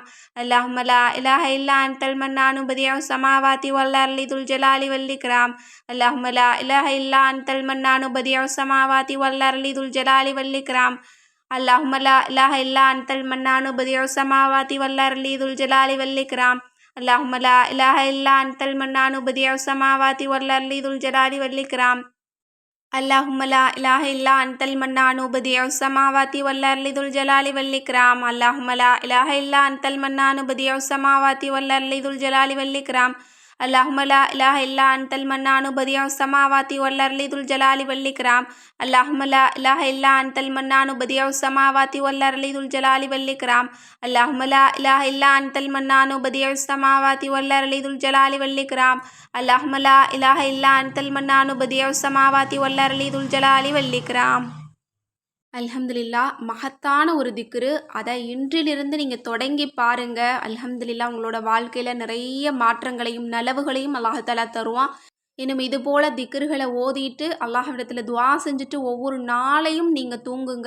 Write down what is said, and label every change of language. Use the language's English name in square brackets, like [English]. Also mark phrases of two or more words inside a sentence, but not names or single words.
[Arabic] اللهم لا إله إلا أنت المنان بديع السماوات والأرض ذو الجلال والإكرام. اللهم لا إله إلا أنت المنان بديع السماوات والأرض ذو الجلال والإكرام. اللهم لا إله إلا أنت المنان بديع السماوات والأرض ذو الجلال والإكرام. اللهم لا إله إلا أنت المنان بديع السماوات والأرض ذو الجلال والإكرام اللهم لا إله إلا أنت المنان بديع السماوات والأرض ذو الجلال والإكرام. اللهم لا إله إلا أنت المنان بديع السماوات والأرض ذو الجلال والإكرام. اللهم لا إله إلا أنت المنان بديع السماوات والأرض ذو الجلال والإكرام. اللهم لا إله إلا أنت المنان بديع السماوات والأرض ذو الجلال والإكرام. اللهم لا إله إلا أنت المنان بديع السماوات والأرض ذو الجلال والإكرام. اللهم لا إله إلا أنت المنان بديع السماوات والأرض ذو الجلال والإكرام. [Tamil] அல்ஹம்துலில்லா, மகத்தான ஒரு திக்ரு. அதை இன்றிலிருந்து நீங்கள் தொடங்கி பாருங்க. அல்ஹம்துலில்லா, உங்களோட வாழ்க்கையில் நிறைய மாற்றங்களையும் நலவுகளையும் அல்லாஹாலா தருவான். இன்னும் இது போல திக்ருகளை ஓதிட்டு அல்லாஹ்விடத்தில் துவா செஞ்சுட்டு ஒவ்வொரு நாளையும் நீங்கள் தூங்குங்க.